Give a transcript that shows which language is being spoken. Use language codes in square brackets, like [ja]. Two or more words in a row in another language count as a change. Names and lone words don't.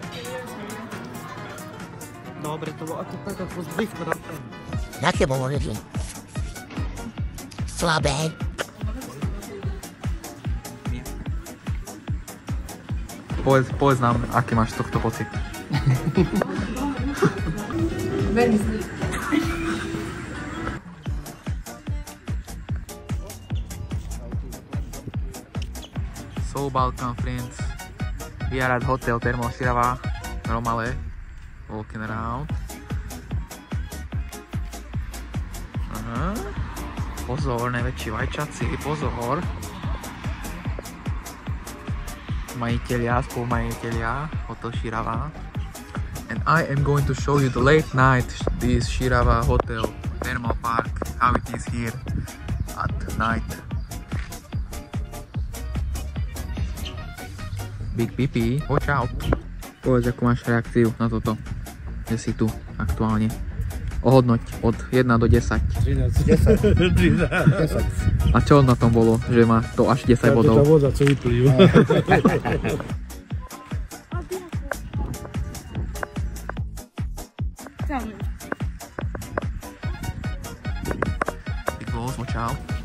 [sk] Dobre, to bolo ako tak blízko na tom. Jaké bolo reči? Slabé. Povedz nám, aký máš z tohto pocit. Veľmi zlý. [en] So Balkan friends, we are at Hotel Thermal Širava, Romale, walking around. [sk] Aha. Pozor, najväčší vajčaci, pozor. Majiteľia, spolumajiteľia Hotel Širava. [en] And I am going to show you the late night this Širava Hotel Thermal Park, how it is here at night. Big Pipi, watch out. [sk] Povedz, akú máš reakciu na toto, že si tu aktuálne. Ohodnoť od 1 do 10. 10. A čo na tom bolo, že má to až 10 bodov? Tá voda, co vyplýva. [en] Big balls, watch out.